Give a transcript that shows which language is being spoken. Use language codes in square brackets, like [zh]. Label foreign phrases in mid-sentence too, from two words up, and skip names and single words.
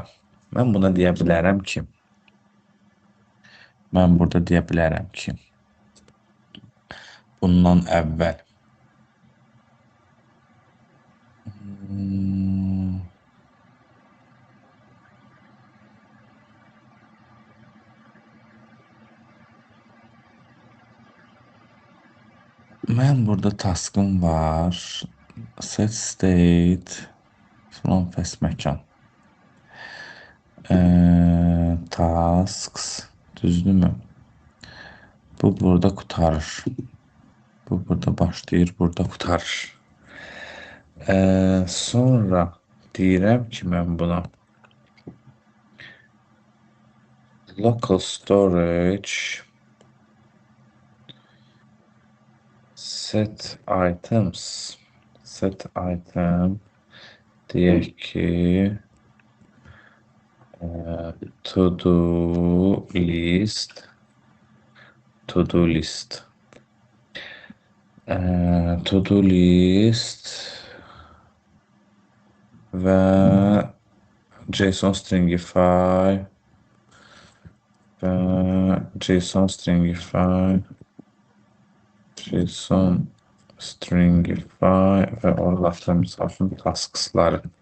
[az] Mən buna deyə bilərəm ki, bundan əvvəl mən burada taskım var. [en] Set state from first məkan. [az] Tasks düzdürmü? Bu burada qurtarır. Bu burada başlayır, burada qurtarır. Sonra deyirəm ki, mən buna [en] local storage set item [az] deyək ki [en] to do list [az] və [en] JSON stringify [az] və orada misal üçün tasksları.